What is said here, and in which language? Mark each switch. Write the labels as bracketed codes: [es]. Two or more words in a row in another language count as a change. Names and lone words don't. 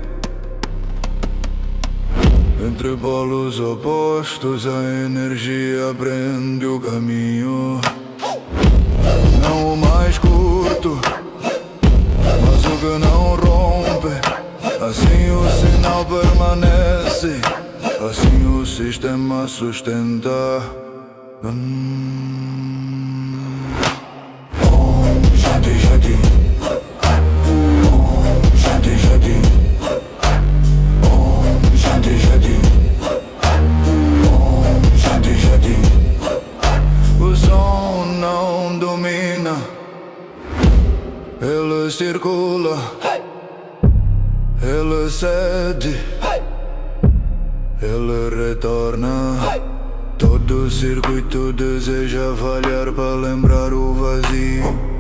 [pt] Entre polos opostos a energia prende o caminho. Não o mais curto, mas o que não rompe. Assim o sinal permanece, assim o sistema sustenta. [sa] Om Shanti Shanti, Om Shanti Shanti, Om Shanti Shanti, Om Shanti Shanti. [pt] O som não domina, ele circula, ele cede, ele retorna. Todo circuito deseja falhar para lembrar o vazio.